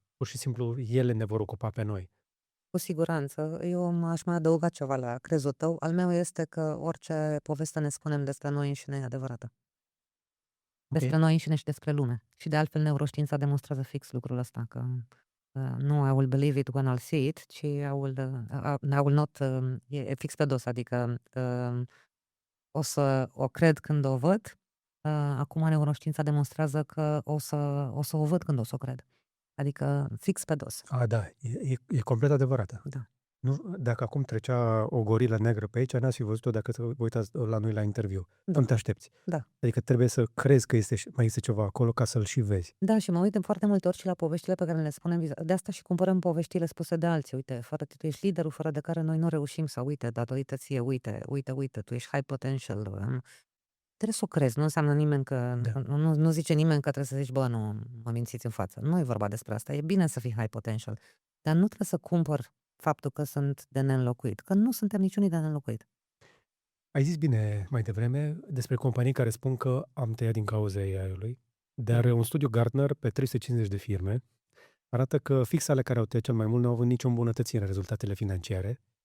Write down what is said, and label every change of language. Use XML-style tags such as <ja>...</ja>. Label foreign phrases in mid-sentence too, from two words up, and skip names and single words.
<ro>Pur și simplu, ele ne vor ocupa pe noi. Cu siguranță. Eu aș mai adăuga ceva la crezul tău. Al meu este că orice poveste ne spunem despre noi înșine e adevărată. Despre noi înșine și despre lume. Și de altfel neuroștiința demonstrează fix lucrul ăsta, că nu</ro> <en>I will believe it when I'll see it,</en> <ro>ci</ro> <en>I will not,</en> <ro>e fix pe dos, adică o să o cred când o văd. Acum neuroștiința demonstrează că o să o văd când o să o cred. Adică fix pe dos. Da, e complet adevărată. Da. Nu, dacă acum trecea o gorilă neagră pe aici, n-ați fi văzut-o dacă te uitați la noi la interviu. Da. Nu te aștepți. Da. Adică trebuie să crezi că mai este ceva acolo ca să-l și vezi. Da, și mă uit foarte multe ori și la poveștile pe care le spunem. De asta și cumpărăm poveștile spuse de alții. Uite, fără tu ești liderul fără de care noi nu reușim, sau uite, datorită ție, uite, tu ești</ro> <en>high potential.</en> <ro>Trebuie să o crezi, nu înseamnă nimeni că, nu zice nimeni că trebuie să zici, bă, nu, mă mințiți în față. Nu e vorba despre asta, e bine să fii</ro> <en>high potential,</en> <ro>dar nu trebuie să cumpăr faptul că sunt de neînlocuit, că nu suntem niciunii de neînlocuit. Ai zis bine mai devreme despre companii care spun că am tăiat din cauza AI-ului, dar un studiu Gartner pe 350 de firme arată că fix ale care au tăiat cel mai mult nu au avut nicio îmbunătățire în rezultatele financiare.</ro>